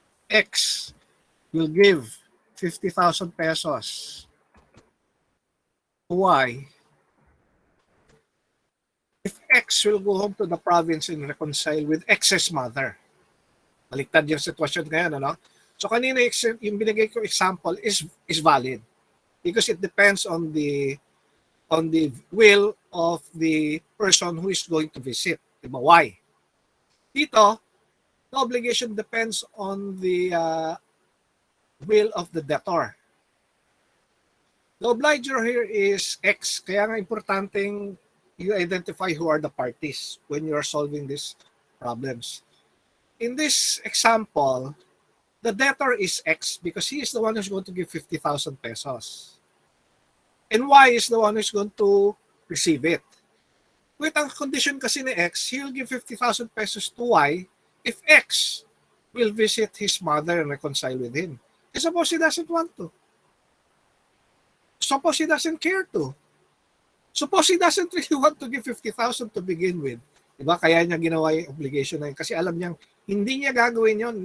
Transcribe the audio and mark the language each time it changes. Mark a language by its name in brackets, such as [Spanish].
[English] X will give 50,000 pesos to Y. If X will go home to the province and reconcile with X's mother. [Filipino] Baliktad yung sitwasyon ngayon, ano? So kanina yung binigay ko [English] example is valid because it depends on the will of the person who is going to visit. Diba? Why? Dito, the obligation depends on the will of the debtor. The obliger here is X. [Filipino] Kaya nga importanteng [English] you identify who are the parties when you are solving these problems. In this example, the debtor is X because he is the one who's going to give 50,000 pesos. And Y is the one who's going to receive it. With ang condition [Filipino] kasi ni [English] X, he'll give 50,000 pesos to Y if X will visit his mother and reconcile with him. And suppose he doesn't want to. Suppose he doesn't care to. Suppose he doesn't really want to give 50,000 to begin with. [Filipino] Diba? Kaya niya ginawa yung obligation na yun. Kasi alam niyang hindi niya gagawin yun.